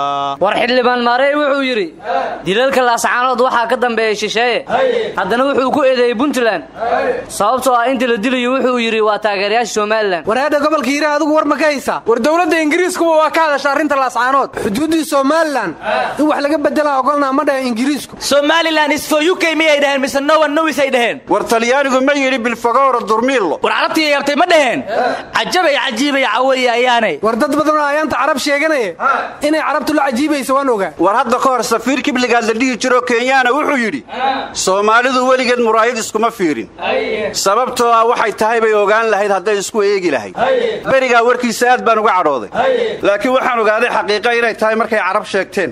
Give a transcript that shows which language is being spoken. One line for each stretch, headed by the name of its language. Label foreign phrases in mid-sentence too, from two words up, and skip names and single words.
Somali: war xildhibaan maarey wuxuu yidhi dilalka laascaanood waxaa ka dambeeya shisheeye haddana wuxuu ku eedeeyey puntland sababtoo ah inta la dilayo wuxuu yidhi waa taageerayaasha somalilan war hadda gobolka hiiraan adigu war ma ka haysaa war dowladda ingiriiskuba waa ka hadasha arrinta laascaanood xuduuddii somalilan in wax laga bedelaa ogolnaa ma dhahe ingiriisku somalilan
English: is for UK
Somali: miyay dhaheen mise
English: no one knows
Somali: ay dhaheen war talyaanigu ma yidhi bilfagowra durmiillo war carabtii yartay ma dhaheen cajabay cajiibay caway ayaanay war dad badan oo ayaanta carab sheeganaya inay carabtu la cajiibayso waan ogaa war hadda ka hor safiir kibligaad la dhihi jiro kenyaana wuxuu yidhi soomaalidu weligeed muraayad iskuma fiirin sababtoo ah waxay tahay bay ogaan lahayd hadday isku eegi lahayd berigaa warkiisa aad baan uga cadhooday laakiin waxaan ogaaday xaqiiqa inay tahay markay carab sheegteen